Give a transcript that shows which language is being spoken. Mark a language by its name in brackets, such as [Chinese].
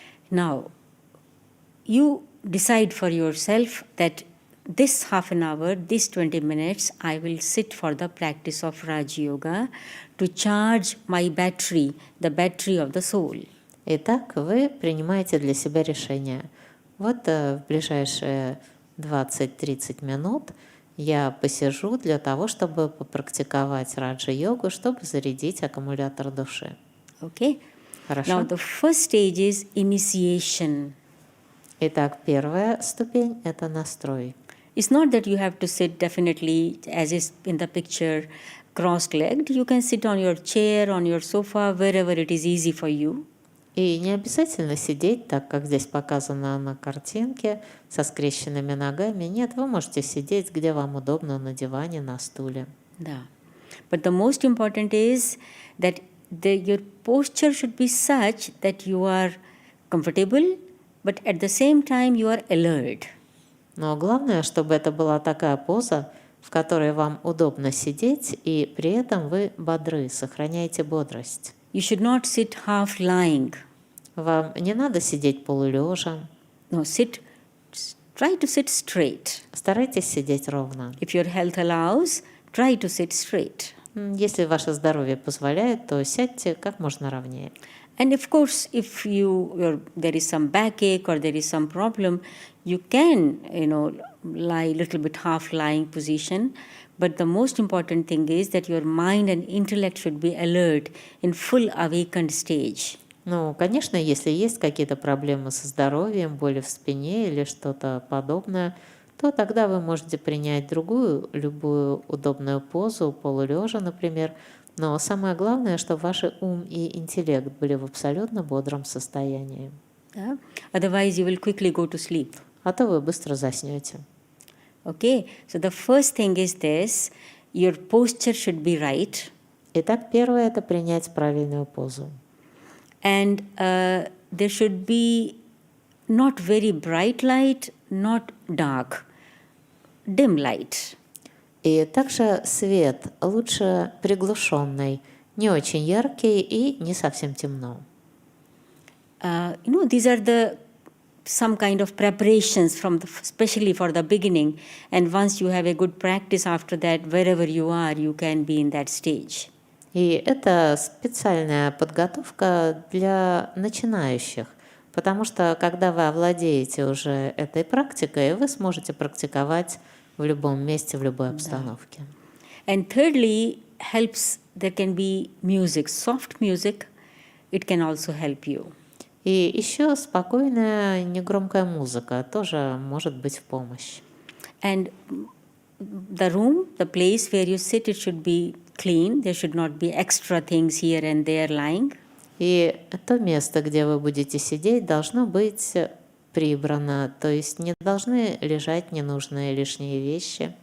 [English] Now, you decide for yourself that this half an hour, this 20 minutes, I will sit for the practice of Raja-йога to charge my battery, the battery of the soul. [Russian] Итак, вы принимаете для себя решение. Вот в ближайшие 20-30 минут я посижу для того, чтобы попрактиковать раджа-йогу, чтобы зарядить аккумулятор души. [English] Okay? [Russian] Хорошо? [English] Now, the first stage is initiation. [Russian] Итак, первая ступень – это настрой. [English] It's not that you have to sit definitely, as is in the picture, cross-legged. You can sit on your chair, on your sofa, wherever it is easy for you. [Russian] И не обязательно сидеть так, как здесь показано на картинке, со скрещенными ногами. Нет, вы можете сидеть, где вам удобно, на диване, на стуле. Да. [English] But the most important is that your posture should be such that you are comfortable, but at the same time you are alert. [Russian] Но главное, чтобы это была такая поза, в которой вам удобно сидеть, и при этом вы бодры, сохраняете бодрость. [English] You should not sit half lying. [Russian] Вам не надо сидеть полулежа. [English] No, try to sit straight. [Russian] Старайтесь сидеть ровно. [English] If your health allows, try to sit straight. [Russian] Если ваше здоровье позволяет, то сядьте как можно ровнее. [English] And of course, if there is some backache or there is some problem, you can, lie a little bit half lying position. But the most important thing is that your mind and intellect should be alert in full awakened stage. [Russian] Ну, конечно, если есть какие-то проблемы со здоровьем, боли в спине или что-то подобное, то тогда вы можете принять другую, любую удобную позу, полулежа, например. Но самое главное, чтобы ваши ум и интеллект были в абсолютно бодром состоянии. [English] Yeah? Otherwise, you will quickly go to sleep. [Russian] А то вы быстро заснете. [English] Okay, so the first thing is this, your posture should be right. [Russian] Итак, первое – это принять правильную позу. [English] And there should be not very bright light, not dark, dim light. [Russian] И также свет лучше приглушенный, не очень яркий и не совсем темно. [English] These are some kind of preparations especially for the beginning. And once you have a good practice after that, wherever you are, you can be in that stage. [Russian] И это специальная подготовка для начинающих, потому что когда вы овладеете уже этой практикой, вы сможете практиковать в любом месте, в любой обстановке. [English] And thirdly, there can be music, soft music, it can also help you. [Russian] И еще спокойная, негромкая музыка тоже может быть в помощь. [English] And the place where you sit, it should be clean. There should not be extra things here and there lying. [Russian] И то место, где вы будете сидеть, должно быть прибрано, то есть не должны лежать ненужные лишние вещи.